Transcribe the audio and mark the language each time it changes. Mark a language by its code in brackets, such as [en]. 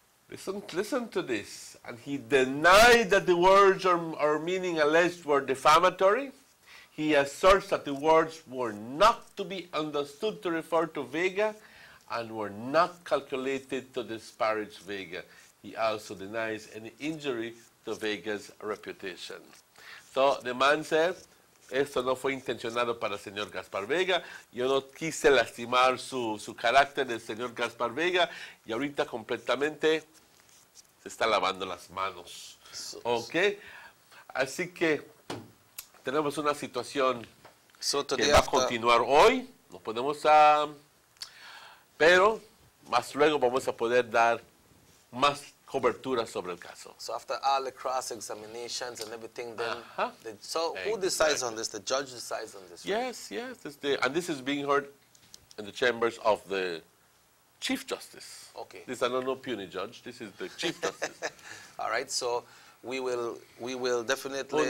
[en] Listen to this. And he denied that the words or meaning alleged were defamatory. He asserts that the words were not to be understood to refer to Vega and were not calculated to disparage Vega. He also denies any injury to Vega's reputation. So the man said, [es] esto no fue intencionado para el señor Gaspar Vega, yo no quise lastimar su carácter del señor Gaspar Vega, y ahorita completamente se está lavando las manos. ¿Ok? Así que tenemos una situación que va a continuar hoy, no podemos, pero más luego vamos a poder dar más cobertura sobre el caso. [en] So after all the cross-examinations and everything, then, who decides on this? The judge decides on this, right? Yes. And this is being heard in the chambers of the Chief Justice. Okay. This is no puny judge. This is the Chief Justice. All right, so we will definitely